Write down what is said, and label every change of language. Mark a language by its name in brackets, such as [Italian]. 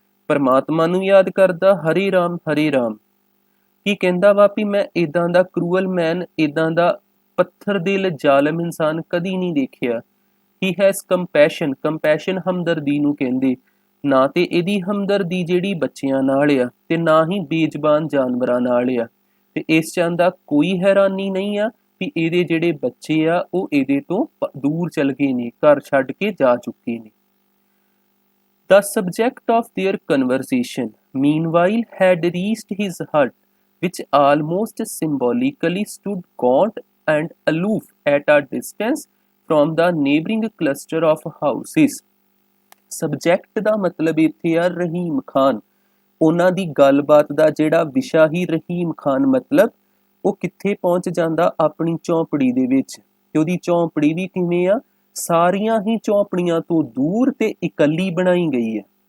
[Punjabi] ਪਰਮਾਤਮਾ ਨੂੰ ਯਾਦ ਕਰਦਾ, ਹਰੇ ਰਾਮ ਹਰੇ ਰਾਮ। ਕੀ ਕਹਿੰਦਾ ਵਾ ਵੀ ਮੈਂ ਇੱਦਾਂ ਦਾ [English] cruel man, [Punjabi] ਇੱਦਾਂ ਦਾ ਪੱਥਰ ਦਿਲ ਜ਼ਾਲਮ ਇਨਸਾਨ ਕਦੀ ਨਹੀਂ ਦੇਖਿਆ। [English] he has compassion [Punjabi] ਹਮਦਰਦੀ ਨੂੰ ਕਹਿੰਦੇ। ਨਾ ਤੇ ਇਹਦੀ ਹਮਦਰਦੀ ਜਿਹੜੀ ਬੱਚਿਆਂ ਨਾਲ ਆ ਤੇ ਨਾ ਹੀ ਬੇਜ਼ਬਾਨ ਜਾਨਵਰਾਂ ਨਾਲ ਆ ਤੇ ਇਸ ਚੰਦ ਦਾ ਕੋਈ ਹੈਰਾਨੀ ਨਹੀਂ ਆ ਵੀ ਇਹਦੇ ਜਿਹੜੇ ਬੱਚੇ ਆ ਉਹ ਇਹਦੇ ਤੋਂ ਦੂਰ ਚਲ ਗਏ ਨੇ, ਘਰ ਛੱਡ ਕੇ ਜਾ ਚੁੱਕੇ ਨੇ। [English] The subject of their conversation, meanwhile, had reached his hut, which almost symbolically stood gaunt and aloof at a distance from the neighboring cluster of houses. [Punjabi] Subject ਦਾ ਮਤਲਬ ਇੱਥੇ ਆ ਰਹੀਮ ਖਾਨ। ਉਹਨਾਂ ਦੀ ਗੱਲਬਾਤ ਦਾ ਜਿਹੜਾ ਵਿਸ਼ਾ ਹੀ ਰਹੀਮ ਖਾਨ ਮਤਲਬ ਉਹ ਕਿੱਥੇ ਪਹੁੰਚ ਜਾਂਦਾ ਆਪਣੀ ਝੌਂਪੜੀ ਦੇ ਵਿੱਚ ਤੇ ਉਹਦੀ ਝੌਂਪੜੀ ਵੀ ਕਿਵੇਂ ਆ ਸਾਰੀਆਂ ਹੀ ਝੌਂਪੜੀਆਂ ਤੋਂ ਦੂਰ ਤੇ ਇਕੱਲੀ ਬਣਾਈ ਗਈ ਹੈ।